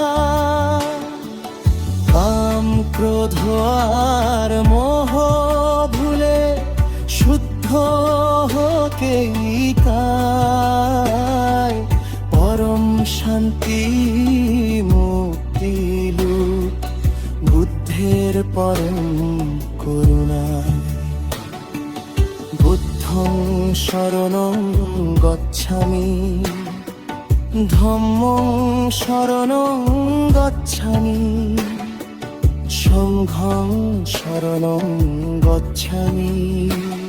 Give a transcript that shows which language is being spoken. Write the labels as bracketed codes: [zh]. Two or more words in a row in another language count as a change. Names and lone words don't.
[bn] কাম ক্রোধ আর মোহ ভুলে শুদ্ধ হতে কায়। পরম শান্তি মুক্তি লুক বুদ্ধের পরম করুণা। [pi] বুদ্ধং শরণং গচ্ছামি, ধম্মং শরণং গচ্ছামি, সংঘং শরণং গচ্ছামি।